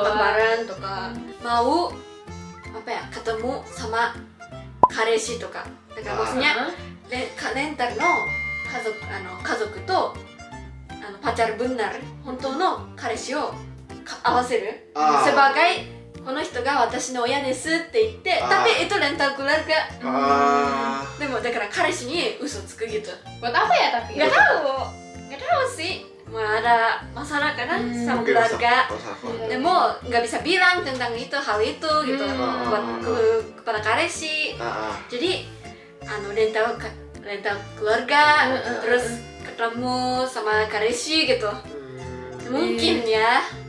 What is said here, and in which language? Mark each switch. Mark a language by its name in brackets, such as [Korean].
[Indonesian] doang. bareng tuh kak. Mau apa ya? Ketemu sama kareshi tuh kak. Maksudnya rental no kazoku to pacar benar, [Japanese] 本当の彼氏を合わせる Ah. sebagai この人が私の親ですって言って Ah. [Indonesian] tapi itu rental keluarga. Ah. [Japanese] でもだから彼氏に嘘つくgitu. [Indonesian] Buat apa ya tapi? Nggak tahu sih. Ada masalah karena sama Mungkin keluarga. masalah keluarga. Demo nggak bisa bilang tentang itu hal itu gitu buat kepada kareshi. Ah, ah. Jadi rental keluarga terus ketemu sama kareshi gitu. Mungkin ya.